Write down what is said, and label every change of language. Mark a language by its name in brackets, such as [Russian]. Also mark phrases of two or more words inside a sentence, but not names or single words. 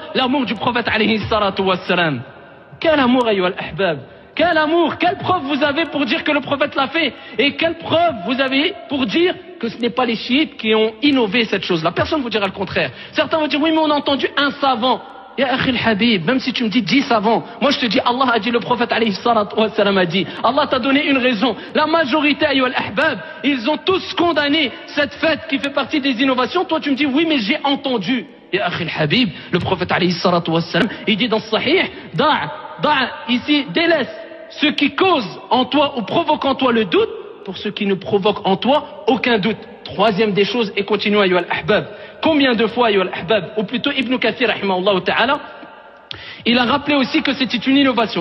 [French] L'amour du prophète [Arabic] عليه الصلاة والسلام. [French] Quel amour [Arabic] أيها الأحباب, [French] quel amour, quelle preuve vous avez pour dire que le prophète l'a fait? Et quelle preuve vous avez pour dire que ce n'est pas les chiites qui ont innové cette chose-là? Personne ne vous dira le contraire. Certains vont dire oui, mais on a entendu un savant. [Arabic] يا أخي الحبيب, [French] même si tu me dis 10 savants, moi je te dis Allah a dit, le prophète [Arabic] عليه الصلاة والسلام [French] a dit. Allah t'a donné une raison. La majorité [Arabic] أيها الأحباب, [French] ils ont tous condamné cette fête qui fait partie des innovations. Toi tu me dis oui, mais j'ai entendu. [Arabic] يا أخي الحبيب, [French] le prophète [Arabic] عليه الصلاة والسلام, [French] il dit dans Sahih, ici, délaisse ce qui cause en toi ou provoque en toi le doute pour ce qui ne provoque en toi aucun doute. Troisième des choses, et continuons [Arabic] أيها الأحباب. [French] Combien de fois [Arabic] أيها الأحباب, [French] ou plutôt Ibn Kathir [Arabic] رحمه الله تعالى, [French] il a rappelé aussi que c'était une innovation.